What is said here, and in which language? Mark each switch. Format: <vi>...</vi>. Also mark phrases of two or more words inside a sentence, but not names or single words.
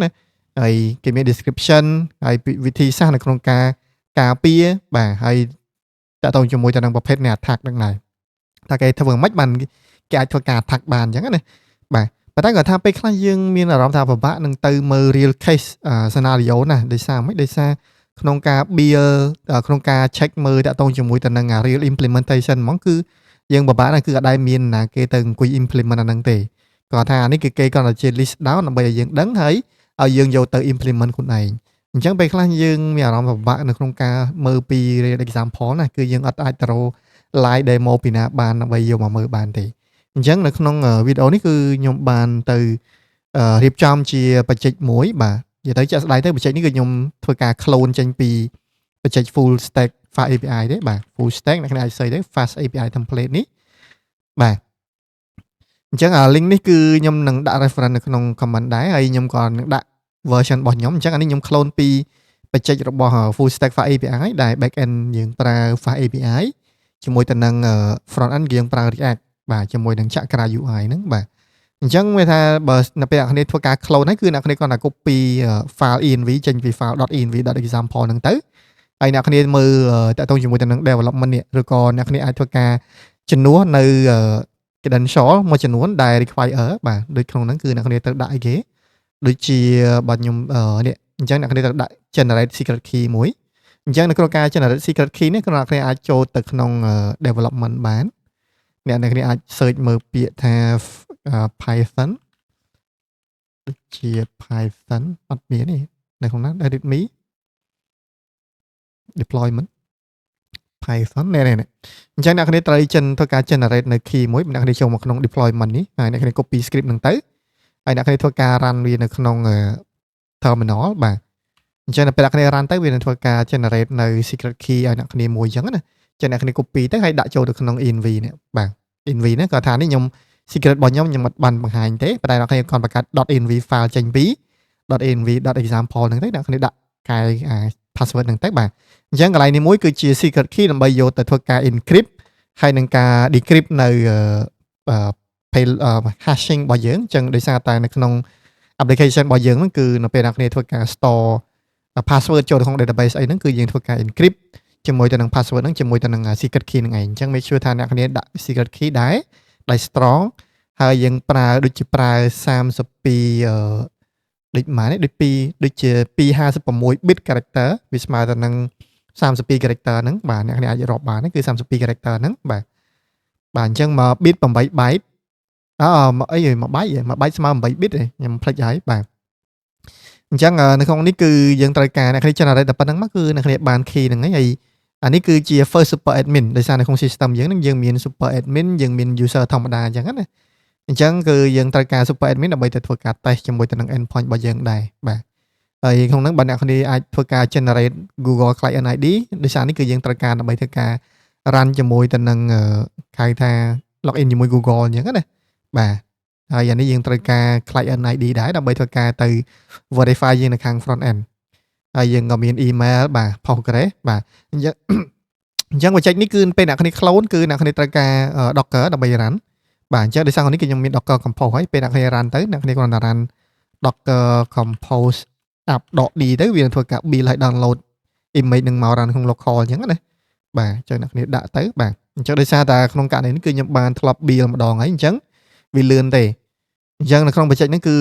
<km>ណាហើយគេមាន description ហើយវិធីសាស្ត្រនៅក្នុងការពារបាទហើយតើតើជាមួយទៅនឹងប្រភេទនៃ attack ហ្នឹងដែរថាគេធ្វើ មិនបានគេអាចធ្វើការ attack បានអញ្ចឹងណាបាទប៉ុន្តែគាត់ថាពេលខ្លះយើងមានអារម្មណ៍ថាពិបាកនឹងទៅមើល</km> <en>real case scenario</en> <km>ណាដោយសារមិនដោយសារក្នុងការ build ក្នុងការ check មើលតើតើជាមួយទៅនឹង</km> <en>real implementation</en> <km>ហ្មងគឺយើងពិបាកណាស់គឺអត់ដែលមានណាគេទៅអង្គុយ implement អាហ្នឹងទេគាត់ថានេះគឺគេគាត់តែជា</km> <en>list down</en> <km>ដើម្បីឲ្យយើងដឹងហើយឲ្យយើងយកទៅ implement ខ្លួនឯងអញ្ចឹងពេលខ្លះយើង មានអារម្មណ៍ពិបាកនៅក្នុងការមើលពី</km> <en>real example</en> <km>ណាគឺយើងអត់អាចទៅ</km> <en>live demo</en> <km>ពីណាបានដើម្បីយកមកមើលបានទេអញ្ចឹងនៅក្នុងវីដេអូនេះគឺខ្ញុំបានទៅរៀបចំជាបច្ចេកមួយបាទនិយាយទៅជាក់ស្ដែងទៅបច្ចេកនេះគឺខ្ញុំធ្វើការ clone ចេញពីបច្ចេក full stack fast API ទេបាទ full stack អ្នកនរអាច search ទៅ fast API template នេះបាទអញ្ចឹងlink នេះគឺខ្ញុំនឹងដាក់ reference នៅក្នុង comment ដែរហើយខ្ញុំក៏នឹងដាក់ version របស់ខ្ញុំអញ្ចឹងអានេះខ្ញុំ clone ពីប ច្ចេករបស់ full stack fast API ដែល</km> <en>back end</en> <km>យើងប្រើ fast API ជាមួយទៅនឹង</km> <en>front end</en> <km>យើងប្រើ React បាទជាមួយនឹងចក្រា UI ហ្នឹងបាទអញ្ចឹងវាថាបើនៅពេលអ្នកគ្នាធ្វើការ clone ហ្នឹងគឺអ្នកគ្នាគាត់តែ</km> <en>copy file env</en> <km>ចេញពី</km> <en>file .env.example</en> <km>ហ្នឹងទៅហើយអ្នកគ្នាមើលតាក់ទងជាមួយទៅនឹង development នេះឬក៏អ្នកគ្នាអាចធ្វើការជំនួសនៅ credential មួយចំនួនដែល require បាទដូចក្នុងហ្នឹងគឺអ្នកគ្នាត្រូវដាក់អីគេដូចជាបើខ្ញុំនេះអញ្ចឹងអ្នកគ្នាត្រូវដាក់</km> <en>generate secret key</en> <km>មួយអញ្ចឹងនៅក្នុងការ</km> <en>generate secret key</en> <km>នេះអ្នកគ្នាអាចចូលទៅក្នុង development បានអ្នកគ្នាអាច search មើលពាក្យថា Python ដូចជា Python អត់មានទេនៅក្នុងហ្នឹង readme deployment Python នេះអញ្ចឹងអ្នកគ្នាត្រូវធ្វើការ generate នៅ key មួយអ្នកគ្នាចូលមកក្នុង deployment នេះហើយអ្នកគ្នា</km> <en>copy script</en> <km>ហ្នឹងទៅហើយអ្នកគ្នាធ្វើ ការ run វានៅក្នុង terminal បាទអញ្ចឹងនៅពេលអ្នកគ្នា run ទៅវានឹងធ្វើការ generate នៅ</km> <en>secret key</en> <km>ឲ្យអ្នកគ្នាមួយអញ្ចឹងណាចឹងអ្នកគ្នា copy ទៅហើយដាក់ចូលទៅក្នុង env នេះបាទ env នេះគាត់ថានេះខ្ញុំ secret របស់ខ្ញុំអត់បានបង្ហាញទេប៉ុន្តែអ្នកគ្នាគាត់បង្កើត</km> <en>.env file</en> <km>ចេញពី .env.example ហ្នឹងទៅអ្នកគ្នាដាក់កែ password ហ្នឹងទៅបាទអញ្ចឹងកន្លែងនេះមួយគឺជា</km> <en>secret key</en> <km>ដើម្បីយកទៅធ្វើការ encrypt ហើយនឹងការ decrypt នៅ hashing របស់យើងអញ្ចឹងដោយសារតែនៅក្នុង application របស់យើងហ្នឹងគឺនៅពេលអ្នកគ្នាធ្វើការ</km> <en>store password</en> <km>ចូលក្នុង database អីហ្នឹងគឺយើងធ្វើការ encrypt ជាមួយទៅនឹង password ហ្នឹងជាមួយទៅនឹង</km> <en>secret key</en> <km>ហ្នឹងឯងអញ្ចឹង</km> <en>make sure</en> <km>ថាអ្នកគ្នាដាក់</km> <en>secret key</en> <km>ដែរ strong ហើយយើងប្រើដូចជាប្រើ 32ដូចម៉ានេះដូចជា256</km> <en>bit character</en> <km>វាស្មើទៅនឹង32 character ហ្នឹងបាទអ្នកគ្នាអាចរាប់បានគឺ32 character ហ្នឹងបាទអញ្ចឹងមក bit 8 byte អី1 byte ស្មើ8 bit ខ្ញុំភ្លេចហើយបាទអញ្ចឹងនៅក្នុងនេះគឺយើងត្រូវការអ្នកគ្នា generate តែប៉ុណ្្នឹងមកគឺអ្នកគ្នាបាន key ហ្នឹងហើយអានេះគឺជា</km> <en>first super admin</en> <km>ដោយសារនៅក្នុង system យើងនឹងយើងមាន</km> <en>super admin</en> <km>យើងមាន user ធម្មតាអញ្ចឹងណាអញ្ចឹងគឺយើងត្រូវការ</km> <en>super admin</en> <km>ដើម្បីទៅធ្វើការ test ជាមួយទៅនឹង endpoint របស់យើងដែរបាទហើយក្នុងហ្នឹងបើអ្នកគ្នាអាចធ្វើការ generate Google Client ID ដោយសារនេះគឺយើងត្រូវការដើម្បីធ្វើការ run ជាមួយទៅនឹងហៅថា login ជាមួយ Google អញ្ចឹងណាបាទហើយអានេះយើងត្រូវការ</km> <en>client ID</en> <km>ដែរដើម្បីធ្វើការទៅ verify យើងនៅខាង</km> <en>front end</en> <km>ហើយយើងក៏មាន email បាទ Postgres បាទអញ្ចឹងបច្ចេកនេះគឺពេលអ្នកគ្នា clone គឺអ្នកគ្នាត្រូវការ Docker ដើម្បី run បាទអញ្ចឹងដោយសារនេះគឺខ្ញុំមាន Docker Compose ហើយពេលអ្នកគ្នា run ទៅអ្នកគ្នាគ្រាន់តែ run Docker Compose app.d ទៅវានឹងធ្វើការ build ហើយ</km> <en>download image</en> <km>នឹងមក run ក្នុង local អញ្ចឹងណាបាទអញ្ចឹងអ្នកគ្នាដាក់ទៅបាទអញ្ចឹងដោយសារតែក្នុងករណីនេះគឺខ្ញុំបានធ្លាប់ build ម្ដងហើយអញ្ចឹងវាលឿនទេអញ្ចឹងនៅក្នុងបច្ចេកនេះគឺ</km>